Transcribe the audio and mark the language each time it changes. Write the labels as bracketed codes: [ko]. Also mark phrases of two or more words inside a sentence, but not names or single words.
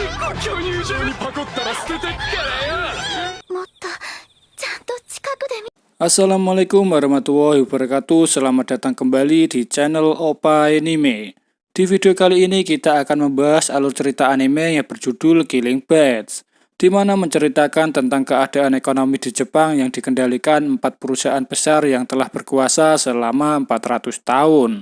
[ja] 今日入場にパコったら捨ててっからよ。もっとちゃんと近くで見 [ar] السلام عليكم ورحمة الله وبركاته. [id] Selamat datang kembali di channel Opa Anime. Di video kali ini kita akan membahas alur cerita anime yang berjudul Killing Badge, di mana menceritakan tentang keadaan ekonomi di Jepang yang dikendalikan 4 perusahaan besar yang telah berkuasa selama 400 tahun.